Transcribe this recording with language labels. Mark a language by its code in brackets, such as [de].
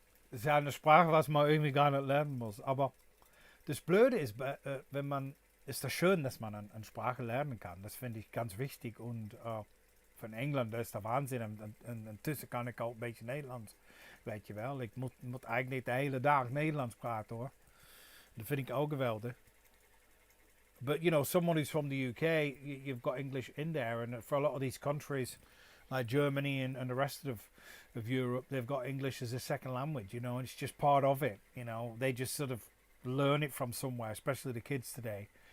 [de] Das ist ja eine Sprache, was man irgendwie gar nicht lernen muss. Aber das Blöde ist, wenn man, ist das schön, dass man eine Sprache lernen kann. Das finde ich ganz wichtig. [nl] Und van Engeland, dat is de waanzin. En intussen kan ik al een beetje Nederlands. Weet je wel, ik moet eigenlijk de hele dag Nederlands praten hoor. Dat vind ik ook geweldig. [en] But you know, someone who's from the UK, you've got English in there. And for a lot of these countries, like Germany and the rest of Europe, they've got English as a second language, you know, and it's just part of it, you know. They just sort of learn it from somewhere, especially the kids today.